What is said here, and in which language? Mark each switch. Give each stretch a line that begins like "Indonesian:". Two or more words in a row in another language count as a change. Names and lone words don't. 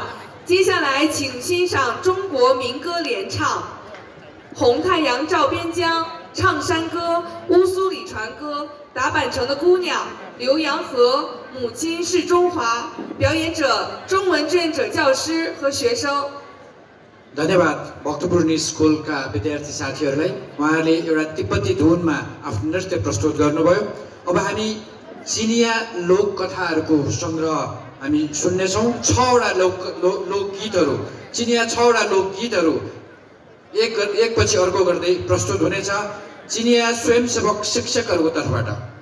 Chinese: 接下来，请欣赏中国民歌联唱《红太阳照边疆》、唱山歌、乌苏里船歌、打板城的姑娘、浏阳河、母亲是中华。表演者中文志愿者教师和学生。
Nepali: धन्यवाद भक्तपुर्णी स्कुलका विद्यार्थी साथीहरूलाई उहाँहरूले एउटा तिब्बती धुनमा आफ्नो नृत्य प्रस्तुत गर्नुभयो। अब हामी चिनिया लोककथाहरूको सङ्ग्रह हामी सुन्नेछौँ। 6वटा लोकगीतहरू चिनिया 6वटा लोकगीतहरू एकपछि अर्को गर्दै प्रस्तुत हुनेछ चिनिया स्वयंसेवक शिक्षकहरूको तर्फबाट।